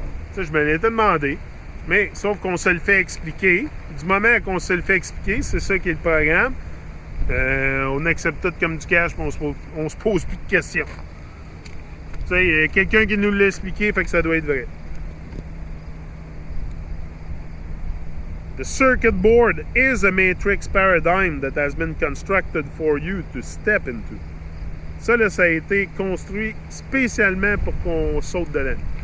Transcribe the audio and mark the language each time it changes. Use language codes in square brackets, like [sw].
[fr] Ça, je me l'étais demandé. Mais, sauf qu'on se le fait expliquer. Du moment qu'on se le fait expliquer, c'est ça qui est le programme. On accepte tout comme du cash, puis on se pose plus de questions. Tu sais, il y a quelqu'un qui nous l'a expliqué, fait que ça doit être vrai. [en] The circuit board is a matrix paradigm that has been constructed for you to step into. [fr] Ça, là, ça a été construit spécialement pour qu'on saute dedans.